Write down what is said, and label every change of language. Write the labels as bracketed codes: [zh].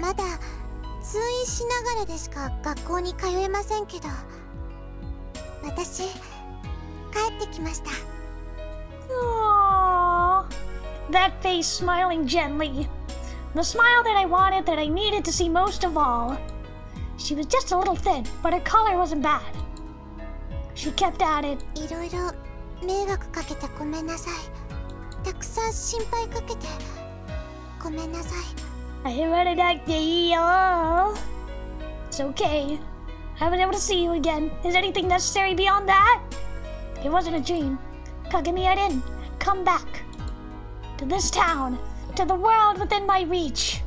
[ja] まだ通院しながらでしか学校に通えませんけど、私、帰ってきました。 Aww. [en] That face smiling gently. The smile that I wanted, that I needed to see most of all. She was just a little thin, but her color wasn't bad. She kept at it. [ja] いろいろ迷惑かけてごめんなさい。たくさん心配かけてごめんなさい。 [en] I heard it like It's okay. I was able to see you again. Is anything necessary beyond that? It wasn't a dream. Kagami, I didn't come back. To this town. To the world within my reach.